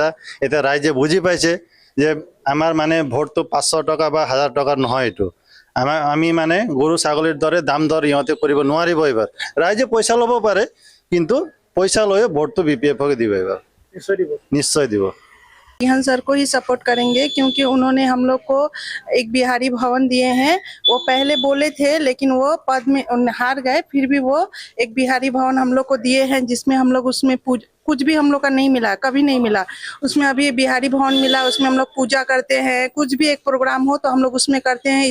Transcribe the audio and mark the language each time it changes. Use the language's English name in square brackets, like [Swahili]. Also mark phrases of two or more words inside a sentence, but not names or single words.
[Assamese] এতিয়া ৰাইজে বুজি পাইছে যে আমাৰ মানে ভোটটো 500 টকা বা 1000 টকা নহয়, এইটো আমি মানে [Bangla] গরু ছাগলের [Assamese] দরে দাম দর ইহঁতে কৰিব নোৱাৰিব। এবাৰ ৰাইজে পইচা ল'ব পাৰে, কিন্তু পইচা লৈ ভোটটো বিপিএফকে দিব, এবাৰ নিশ্চয় দিব। [Hindi] रिहान सर को ही सपोर्ट करेंगे क्योंकि उन्होंने हम लोग को एक बिहारी भवन दिए हैं। वो पहले बोले थे लेकिन वो पद में हार गए, फिर भी वो एक बिहारी भवन हम लोग को दिए हैं जिसमें हम लोग उसमें कुछ भी हम लोग का नहीं मिला, कभी नहीं मिला। उसमें अभी बिहारी भवन मिला, उसमें हम लोग पूजा करते हैं, कुछ भी एक प्रोग्राम हो तो हम लोग उसमें करते हैं।